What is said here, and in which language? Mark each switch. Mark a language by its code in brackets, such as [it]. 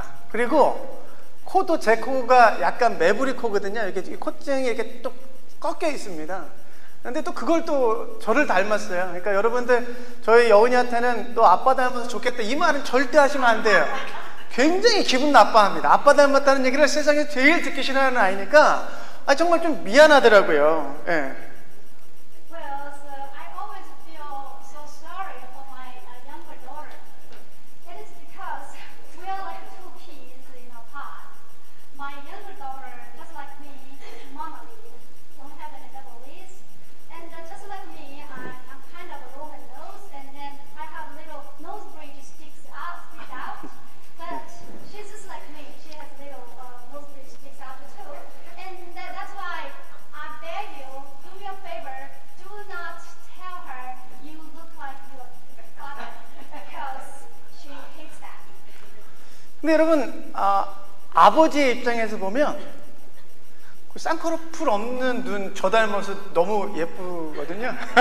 [ko] 그리고 코도 제 코가 약간 매부리 코거든요. 이렇게 콧등이 이렇게 또 꺾여 있습니다. 근데 또 그걸 또 저를 닮았어요. 그러니까 여러분들 저희 여은이한테는 또 아빠 닮아서 좋겠다 이 말은 절대 하시면 안 돼요. 굉장히 기분 나빠합니다. 아빠 닮았다는 얘기를 세상에 제일 듣기 싫어하는 아이니까 정말 좀 미안하더라고요. 예. [en] Well, so I always feel so sorry for my younger daughter. It is because we are like two peas in a pod. My younger daughter, just like me, monolith, don't have any double E's, and just like me, I'm kind of a Roman nose, and then I have little nose bridge sticks out. But she's just like me. She has little nose bridge sticks out too, and that's why I beg you, do me a favor, do not tell her you look like your father because she hates that. [ko] 근데 여러분 아버지의 입장에서 보면 그 쌍꺼풀 없는 눈 저 닮아서 너무 예쁘거든요.